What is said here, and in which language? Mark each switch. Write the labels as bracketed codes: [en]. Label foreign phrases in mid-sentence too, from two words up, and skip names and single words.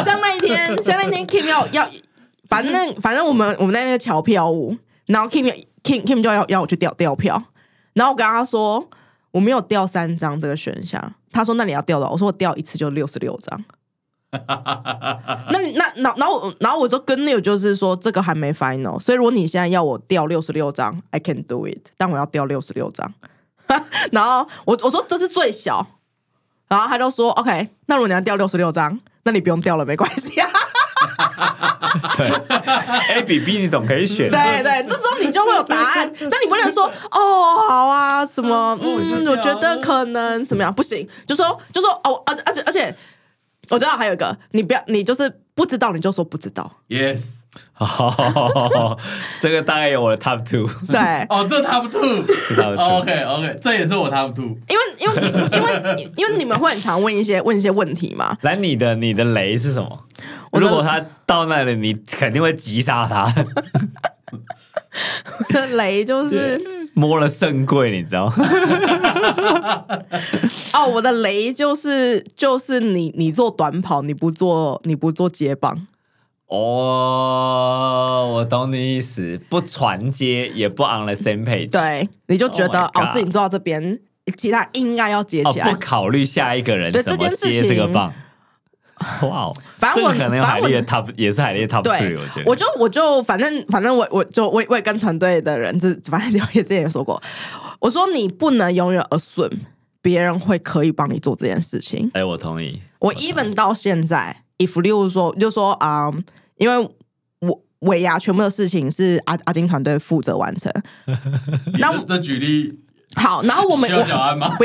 [zh] 像那一天 Kim 要，反正我們在那個喬票務，然後 Kim 就要我去調票，然後我跟他說我沒有調3張這個選項，他說那你要調的，我說我調一次就66張。然後我就跟 Neil 就是說這個還沒 final， 所以如果你現在要我調66張 [en] I can do it， [zh] 但我要調66張。然後我說這是最小，然後他就說 OK， 那如果你要調66張，那你不用調了，沒關係啊。對 A 比 B 你總可以選。對，這時候你就會有答案，但你不能說哦好啊什麼我覺得可能怎麼樣，不行，就說哦，而且我知道還有一個，你就是不知道你就說不知道。 Yes，這個大概有我的 top 2。對，這 top 2 是 top 2。OK， 這也是我 top 2。因為你們會很常問一些問題嘛。來，你的雷是什麼？如果他到那裡，你肯定會擊殺他。我的雷就是摸了腎貴，你知道嗎？我的雷就是你做短跑，你不做接棒。我懂你意思，不傳接也不 [en] on the same page。 [zh] 對，你就覺得事情做到這邊，其他應該要接起來，不考慮下一個人怎麼接這個棒。哇，反正我可能有海莉的 top，也是海莉的 top 3，我覺得。我就反正我也跟团队的人，反正之前也說過，我說你不能永遠 assume 別人會可以幫你做這件事情。我同意。我 even 到現在 ，if 例如說，就說因為我尾牙全部的事情是阿金團队負責完成。那這舉例。好，然後我們需要小安嗎？